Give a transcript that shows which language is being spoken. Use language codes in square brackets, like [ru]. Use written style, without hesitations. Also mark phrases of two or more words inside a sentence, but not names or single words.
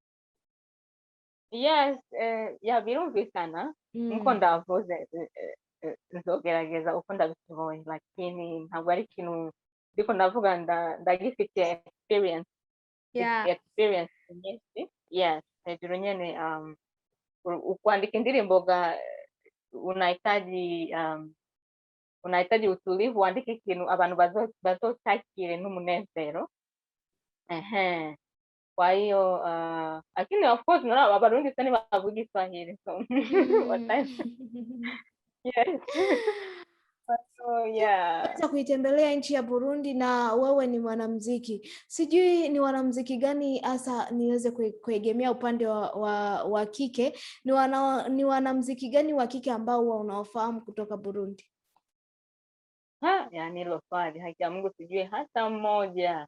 [rn] Yes, birumvikana nkuko ndavuze, nzogerageza uko ndabishoboye, lakini ntabwo ari ikintu ndiko ndavuga ndagifite experience nyinshi. Yes, hejuru nyene kuandika indirimbo [sw] unahitaji utulivu, uandike [rn] ikintu abantu bazotakire n'umunezero. [sw] Kwa hiyo lakini [en] of course [sw] naona Abarundi sana bavuga Kiswahili, [en] so yes. So yeah, [sw] Kuitembelea nchi ya Burundi na wewe ni mwanamuziki. Sijui ni wanamuziki gani hasa niweze kuegemea upande wa kike. Ni wanamuziki gani wa kike ambao unaofahamu kutoka Burundi? Yani hilo swali haki ya Mungu sijui hata mmoja.